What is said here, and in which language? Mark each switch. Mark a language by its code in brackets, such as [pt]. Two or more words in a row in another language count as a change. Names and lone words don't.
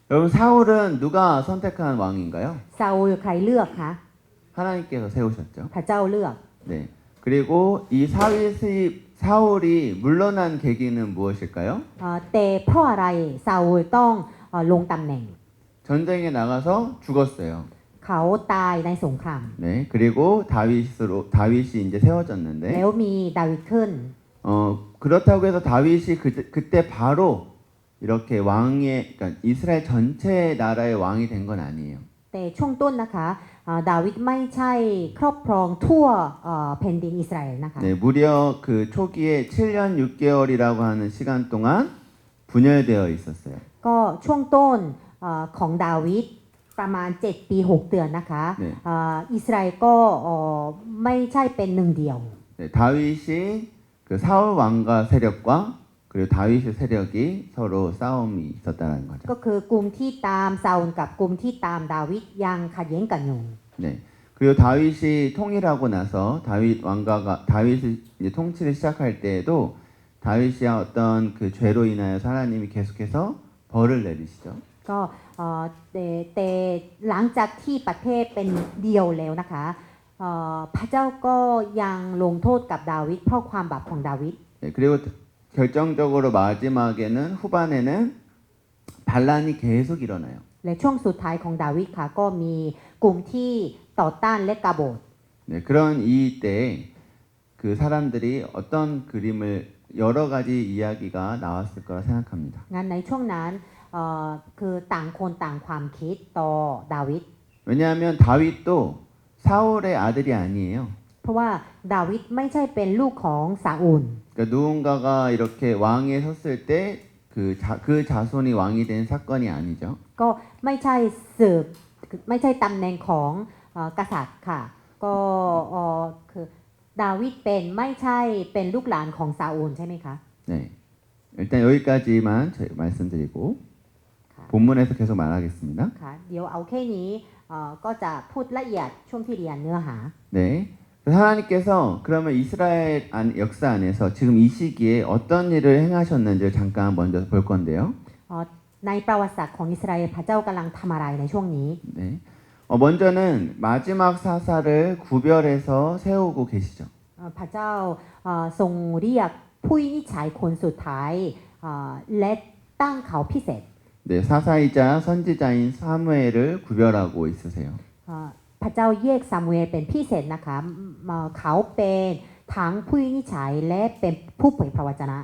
[ko] 여러분 사울은 누가 선택한 왕인가요? [th] ซาอูลใครเลือกคะ [ko] 하나님께서 세우셨죠. [th] พระเจ้าเลือก [ko] 네. 그리고 이 사울이 물러난 계기는 무엇일까요? [th] แต่เพราะอะไรซาอูลต้องลงตำแหน่ง [ko] 전쟁에 나가서 죽었어요. [th] เขาตายในสงคราม [ko] 네. 그리고 다윗이 이제 세워졌는데 [th] แล้วมีดาวิดขึ้น [ko] 그렇다고 해서 다윗이 그때 바로 이렇게 그러니까 이스라엘 전체 나라의 왕이 된 건 아니에요. [th] แต่ช่วงต้นนะคะดาวิดไม่ใช่ครอบครองทั่วแผ่นดินอิสราเอลนะคะ [ko] 네, 무려 그 초기에 7년 6개월이라고 하는 시간 동안 분열되어 있었어요. [th] ก็ช่วงต้นของดาวิดประมาณ7 ปี 6 เดือนนะคะ [ko] 네. [th] อิสราเอลก็ไม่ใช่เป็นหนึ่งเดียว [ko] 네, 다윗이 그 사울 왕과 세력과 그리고 다윗의 세력이 서로 싸움이 있었다는 거죠. [th] ก็คือกลุ่มที่ตามซาอูลกับกลุ่มที่ตามดาวิดยังขัดแย้งกันอยู่ [ko] 네. 그리고 다윗이 통일하고 나서 다윗이 이제 통치를 시작할 때에도 다윗이 어떤 그 죄로 인하여서 하나님이 계속해서 벌을 내리시죠. [th] ก็แต่หลังจากที่ประเทศเป็นเดียวแล้วนะคะพระเจ้าก็ยังลงโทษกับดาวิดเพราะความบาปของดาวิด [ko] 네, 그리고 결정적으로 마지막에는 후반에는 반란이 계속 일어나요. [th] และช่วงสุดท้ายของดาวิดค่ะก็มีกลุ่มที่ต่อต้านและกบฏ [ko] 네, 그런 이때에 그 사람들이 어떤 그림을 여러 가지 이야기가 나왔을 거라 생각합니다. [th] งั้นในช่วงนั้นคือต่างคนต่างความคิดต่อดาวิด [ko] 왜냐하면 다윗도 사울의 아들이 아니에요. [th] เพราะว่าดาวิดไม่ใช่เป็นลูกของซาอูล [ko] 그러니까 누군가가 이렇게 왕에 섰을 때 그 자손이 왕이 된 사건이 아니죠. [th] ก็ไม่ใช่สืบไม่ใช่ตำแหน่งของกษัตริย์ค่ะก็คือดาวิดเป็นไม่ใช่เป็นลูกหลานของซาอูลใช่ไหมคะ [ko] 네, 일단 여기까지만 말씀드리고 본문에서 계속 말하겠습니다. [th] ค่ะเดี๋ยวเอาแค่นี้ก็จะพูดละเอียดช่วงที่เรียนเนื้อหา [ko] 네, 하나님께서 그러면 이스라엘 역사 안에서 지금 이 시기에 어떤 일을 행하셨는지를 잠깐 먼저 볼 건데요. [th] ในประวัติศาสตร์ของอิสราเอลพระเจ้ากำลังทำอะไรในช่วงนี้ [ko] 네, 먼저는 마지막 사사를 구별해서 세우고 계시죠. [th] พระเจ้าทรงเรียกผู้วินิจฉัยคนสุดท้ายและตั้งเขาพิเศษ [ko] 네, 사사이자 선지자인 사무엘을 구별하고 있으세요. [th] พระเจ้าแยกซามูเอลเป็นพิเศษนะคะเขาเป็นทั้งผู้วินิจฉัยและเป็นผู้เผยพระวจนะ